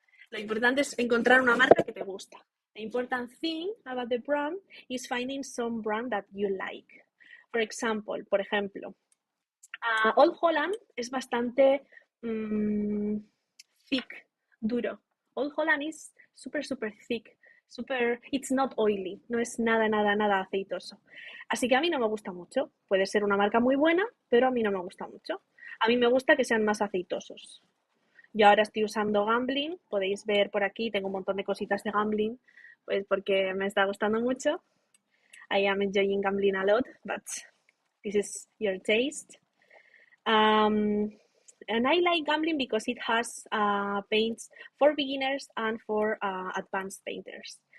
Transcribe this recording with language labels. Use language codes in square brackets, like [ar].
[es] Lo importante es encontrar una marca que te gusta. [en] The important thing about the brand is finding some brand that you like. [es] Por ejemplo, Old Holland es bastante thick, duro. [en] Old Holland is super thick, it's not oily, no es nada aceitoso. [es] Así que a mí no me gusta mucho. Puede ser una marca muy buena, pero a mí no me gusta mucho. A mí me gusta que sean más aceitosos. Yo ahora estoy usando Gambling, podéis ver por aquí, tengo un montón de cositas de Gambling, pues porque me está gustando mucho. [en] I am enjoying Gambling a lot, but this is your taste. And I like Gambling because it has paints for beginners and for advanced painters.